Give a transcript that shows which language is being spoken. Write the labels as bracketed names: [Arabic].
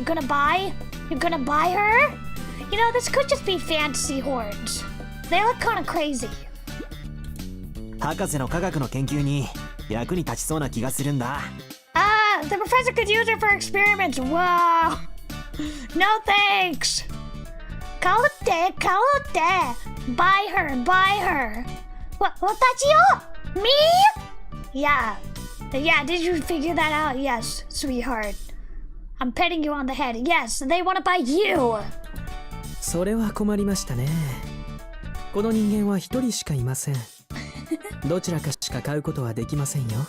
[English] You know, this could just be fantasy hordes. They look kind of crazy. [Japanese] 博士の科学の研究に役に立ちそうな気がするんだ。 [English] The professor could use her for experiments. Wow. No thanks. [Japanese] 買うって。 [English] Buy her. [Japanese] 私よ [English] Me? Yeah, did you figure that out? Yes, sweetheart. I'm petting you on the head. Yes, they want to buy you. [Japanese] それは困りましたね。この人間は一人しかいません。どちらかしか買うことはできませんよ。